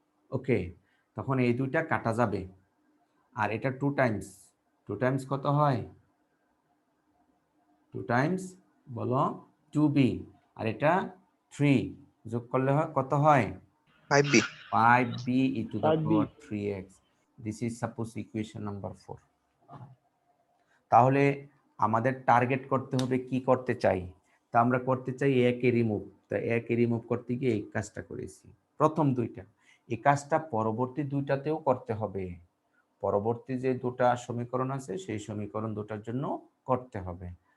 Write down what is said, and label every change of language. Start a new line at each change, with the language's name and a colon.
Bangla: ওকে, তখন এই দুইটা কাটা যাবে, আর এটা 2 টাইমস। 2 টাইমস কত হয়? 2 টাইমস বলো 2b, আর এটা 3 যোগ করলে হয় কত হয়? 5b।
English: 5b e to the 5b power 3x. This is suppose equation number 4.
Bangla: তাহলে আমাদের টার্গেট করতে হবে কি করতে চাই। তা আমরা করতে চাই a কে রিমুভ। তা a কে রিমুভ করতে গিয়ে এই কাজটা করেছি প্রথম দুইটা। এই কাজটা পরবর্তী দুইটাতেও করতে হবে। পরবর্তী যে দুটা সমীকরণ আছে সেই সমীকরণ দুটার জন্য করতে হবে।